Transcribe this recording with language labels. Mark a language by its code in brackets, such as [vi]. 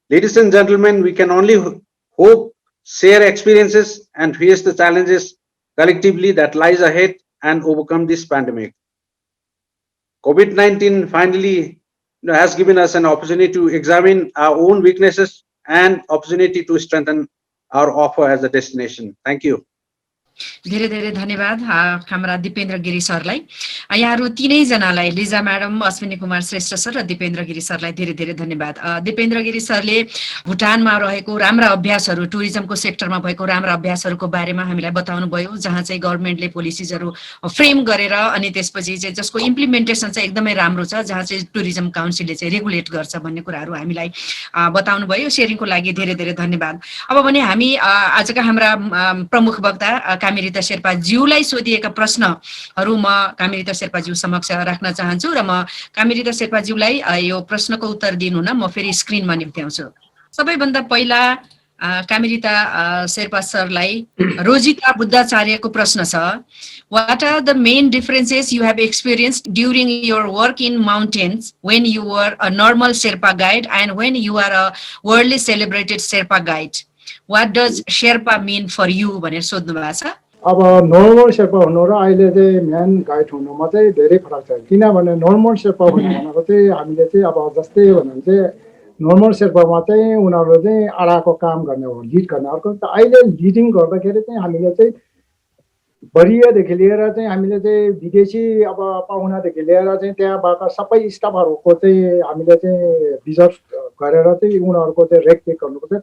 [en] Ladies and gentlemen, we can only hope, share experiences, and face the challenges collectively that lies ahead and overcome this pandemic. COVID-19 finally has given us an opportunity to examine our own weaknesses and opportunity to strengthen our offer as a destination. Thank you. [ne] धेरै धेरै धन्यवाद हाम्रा दिपेन्द्र गिरी सरलाई। यहाँहरू तीनैजनालाई, Lija madam, Ashwini Kumar Shrestha sir र दिपेन्द्र गिरी सरलाई धेरै धेरै धन्यवाद। दिपेन्द्र गिरी सरले भुटानमा रहेको राम्रा अभ्यासहरू, टुरिज्मको सेक्टरमा भएको राम्रा अभ्यासहरूको बारेमा हामीलाई बताउनु भयो, जहाँ चाहिँ गभर्नमेन्टले पोलिसिजहरू फ्रेम गरेर अनि त्यसपछि चाहिँ जसको इम्प्लिमेन्टेसन चाहिँ एकदमै राम्रो छ, जहाँ चाहिँ टुरिज्म काउन्सिलले चाहिँ रेगुलेट गर्छ भन्ने कुराहरू हामीलाई बताउनु भयो। सेयरिङको लागि धेरै धेरै धन्यवाद। अब भने हामी आजका हाम्रा प्रमुख वक्ता कामी रिता शेर्पा ज्यूलाई सोधिएका प्रश्नहरू म कामी रिता शेर्पा ज्यू समक्ष राख्न चाहन्छु र म कामी रिता शेर्पा ज्यूलाई यो प्रश्नको उत्तर दिनु न म फेरि स्क्रिनमा निम्त्याउँछु। सबैभन्दा पहिला कामी रिता शेर्पा सरलाई रोजिता बुद्धाचार्यको प्रश्न छ, [en] What are the main differences you have experienced during your work in mountains when you were a normal Sherpa guide and when you are a worldly celebrated Sherpa guide? What does Sherpa mean for you? [ne] भनेर सोध्नु भएको छ। अब normal Sherpa हुनु र अहिले चाहिँ man guide हुनुमा चाहिँ धेरै फरक छ। किनभने नर्मल शेर्पा भनेको चाहिँ हामीले चाहिँ अब जस्तै भन्नु चाहिँ नर्मल शेर्पामा चाहिँ उनीहरूले चाहिँ आडाको काम गर्ने हो, लिड गर्ने। अर्को अहिले लिडिङ गर्दाखेरि चाहिँ हामीले चाहिँ बरियादेखि लिएर चाहिँ हामीले चाहिँ विदेशी अब पाहुनादेखि लिएर चाहिँ त्यहाँबाट सबै स्टाफहरूको चाहिँ हामीले चाहिँ रिजर्भ गरेर चाहिँ उनीहरूको चाहिँ रेखदेख गर्नुपर्छ।